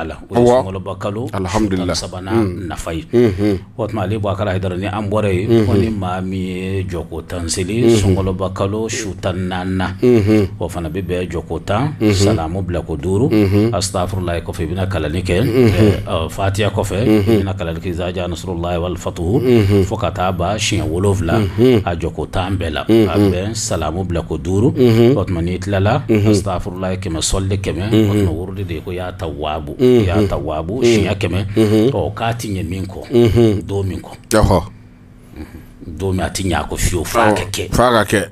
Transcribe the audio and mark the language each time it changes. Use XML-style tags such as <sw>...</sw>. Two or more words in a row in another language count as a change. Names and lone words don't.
<bm>sunkaloba kalo alhamdulillah sabana nafa ye o tuma ali Boubacar Haidara ni an bɔra ye ko ni maa min ye jɔko 10 seli sunkaloba kalo su tan 4 o fana bɛ bɛn jɔko 10 salamu bila ko 5 astafurlahi kɔfɛ i bɛna kalani kɛ fatiha kɔfɛ i bɛna kalani kɛ</bm> <ar>إذا جاء نصر الله والفتح</ar> <bm>fo ka taa ba siɲɛ 7 a jɔko 10 bɛɛ la a bɛn salamu bila ko 5 o tuma n'i tilala astafurlahi kɛmɛ sɔlli kɛmɛ o tuma wurudi de ko</bm> <ar>يا تواب</ar> <bm>siɲɛ 100 ɔ k'a ti ɲɛ min kɔ don min kɔ don min a ti ɲɛ a ko fiyewu f'a ka kɛ</bm>